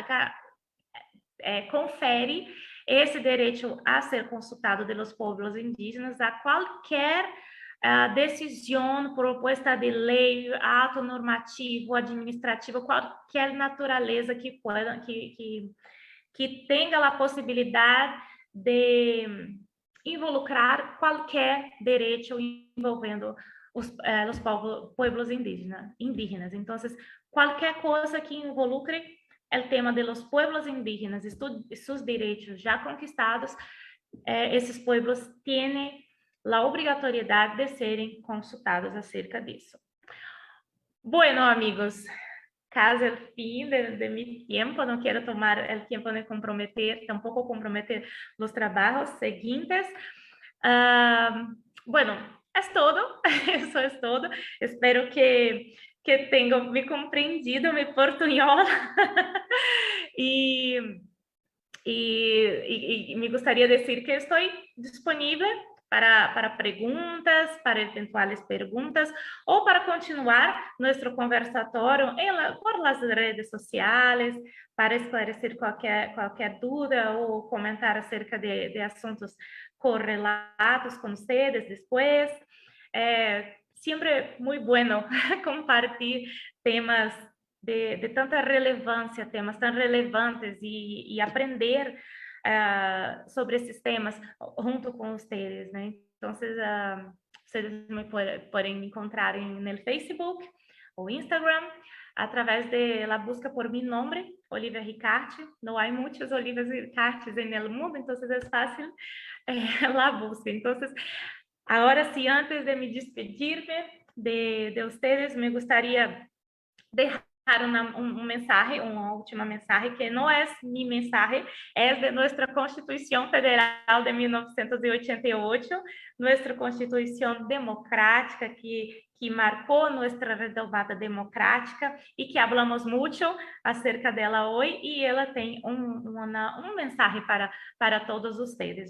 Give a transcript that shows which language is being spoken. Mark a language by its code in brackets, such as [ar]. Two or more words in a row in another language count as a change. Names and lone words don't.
[pt] confere esse direito a ser consultado pelos povos indígenas a qualquer decisão, proposta de lei, ato normativo, administrativo, qualquer natureza que tenha a possibilidade de involucrar qualquer direito envolvendo os povos indígenas. Então, qualquer coisa que involucre o tema de [es] los pueblos [pt] indígenas e seus direitos já conquistados, esses povos têm a obrigatoriedade de serem consultados acerca disso. [es] Bueno, amigos, casi el fin de mi tiempo, no quiero tomar el tiempo de comprometer, tampoco comprometer los trabajos siguientes. Bueno, es todo, eso es todo. [pt] Espero que tenham me compreendido [es] mi portuñol y me gustaría decir que estoy disponible [pt] para perguntas, para eventuais perguntas, ou para continuar nosso conversatório [es] por las [pt] redes sociais, para esclarecer qualquer dúvida ou comentar acerca de assuntos correlatos com vocês depois. Sempre muito bueno compartilhar temas de tanta relevância, temas tão relevantes e aprender sobre esses temas junto com vocês, né? Então, vocês me podem encontrar no Facebook ou Instagram, através [es] de la busca por mi nombre, [pt] Olivia Ricarte. Não há muitas Olivias Ricartes no mundo, então é fácil la busca. Então, agora sim, antes de me despedir de vocês, me gostaria de uma última mensagem que não é minha mensagem, é de nossa Constituição Federal de 1988, nossa Constituição democrática que marcou nossa renovada democrática e que falamos muito acerca dela hoje, e ela tem uma mensagem para todos vocês.